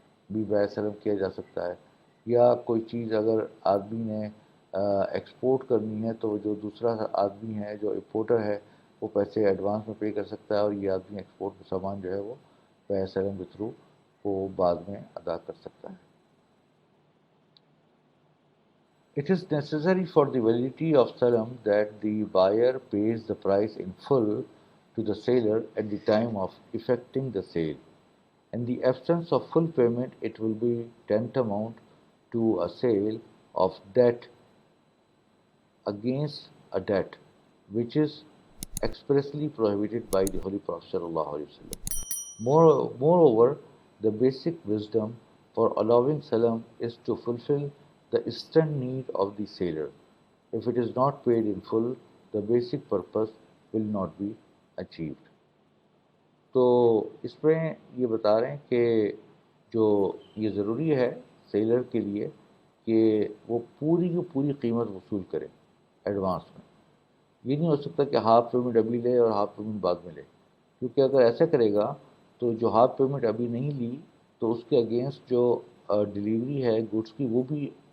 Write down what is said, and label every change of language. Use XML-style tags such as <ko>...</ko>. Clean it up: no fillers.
<ur>بھی بیع سلم کیا جا سکتا ہے۔ یا کوئی چیز اگر آدمی نے ایکسپورٹ کرنی ہے تو جو دوسرا آدمی ہے جو امپورٹر ہے وہ پیسے ایڈوانس میں پے کر سکتا ہے، اور یہ آدمی ایکسپورٹ کا سامان جو ہے وہ بیع سلم کے تھرو وہ بعد میں ادا کر سکتا ہے۔</ur> <en>It is necessary for the validity of salam that the buyer pays the price in full to the seller at the time of effecting the sale. In the absence of full payment, it will be tantamount to a sale of debt against a debt, which is expressly prohibited by the Holy Prophet sallallahu alaihi wasallam. Moreover, the basic wisdom for allowing salam is to fulfill the instant need of the seller. If it is not paid in full, the basic purpose will not be achieved.</en> <ur>تو اس میں یہ بتا رہے ہیں کہ جو یہ ضروری ہے سیلر کے لیے کہ وہ پوری کی پوری قیمت وصول کرے ایڈوانس میں۔ یہ نہیں ہو سکتا کہ ہاف پیمنٹ ابھی لے اور ہاف پیمنٹ بعد میں لے، کیونکہ اگر ایسا کرے گا تو جو ہاف پیمنٹ ابھی نہیں لی تو اس کے اگینسٹ جو ڈلیوری ہے گڈس کی وہ بھی</ur>